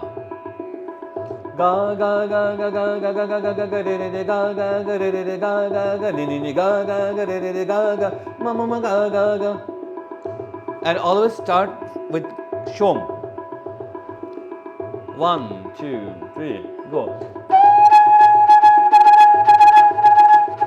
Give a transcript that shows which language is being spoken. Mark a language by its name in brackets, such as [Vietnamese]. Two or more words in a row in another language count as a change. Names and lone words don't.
[English] Ga ga ga ga ga ga ga ga ga ga ga re re re ga ga ga re re re ga ga ga ni ni ni ga ga ga re re re ga ga ma ma ma ga ga ga. And always start with shom. 1, 2, 3, go.